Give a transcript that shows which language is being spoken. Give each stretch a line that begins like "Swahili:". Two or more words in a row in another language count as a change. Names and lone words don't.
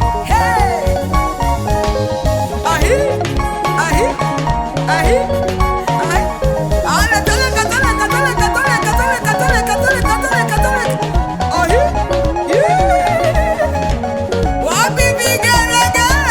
Lingala: Hey! Ahi! Ahi! Ahi! Ahi! Ale, toleka, toleka, toleka, toleka, toleka, toleka, toleka, toleka, toleka. Ahi!
Swahili: Yeah! Wapi vigelegele?